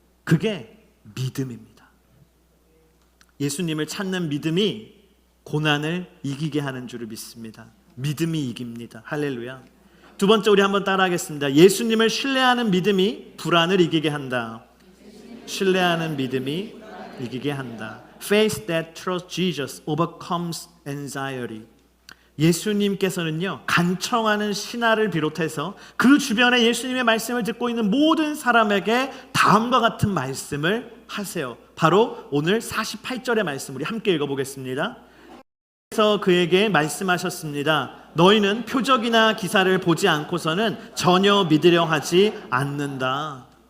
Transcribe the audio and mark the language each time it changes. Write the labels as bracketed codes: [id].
[ko] 그게 믿음입니다. 예수님을 찾는 믿음이 고난을 이기게 하는 줄을 믿습니다. 믿음이 이깁니다. 할렐루야. 두 번째 우리 한번 따라하겠습니다. 예수님을 신뢰하는 믿음이 불안을 이기게 한다. 신뢰하는 믿음이 이기게 한다. [en] Faith that trusts Jesus overcomes anxiety. [ko] 예수님께서는요 간청하는 신하를 비롯해서 그 주변에 예수님의 말씀을 듣고 있는 모든 사람에게 다음과 같은 말씀을 하세요. 바로 오늘 48절의 말씀 우리 함께 읽어보겠습니다. 그래서 그에게 말씀하셨습니다. 너희는 표적이나 기사를 보지 않고서는 전혀 믿으려 하지 않는다.